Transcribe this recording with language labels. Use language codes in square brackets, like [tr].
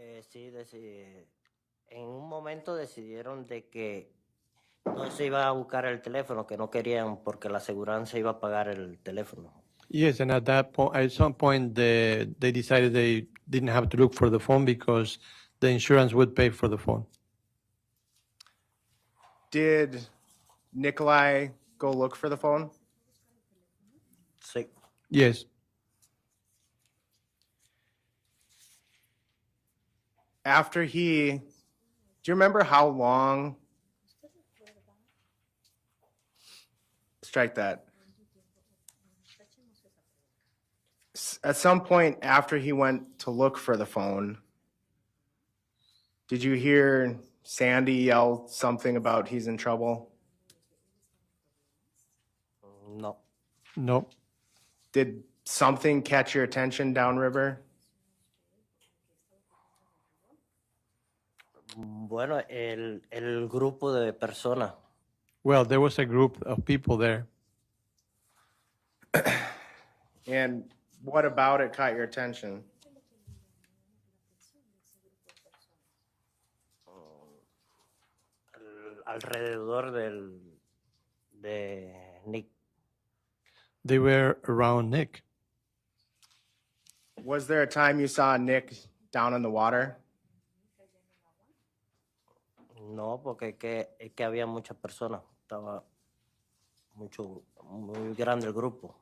[es] Sí, En un momento decidieron de que no se iba a buscar el teléfono, que no querían porque la aseguranza iba a pagar el teléfono. [en] Yes, and at that point, at some point, they decided they didn't have to look for the phone because the insurance would pay for the phone. Did Nicolai go look for the phone? [es] Sí. [en] Yes. After do you remember how long? Strike that. At some point after he went to look for the phone, did you hear Sandy yell something about he's in trouble? [es] No. [en] No. Did something catch your attention downriver? [es] Bueno, el grupo de personas. [en] Well, there was a group of people there. And what about it caught your attention? [es] Alrededor de Nick. [en] They were around Nick. Was there a time you saw Nick down in the water? [es] No, porque es que había muchas personas. Estaba muy grande el grupo.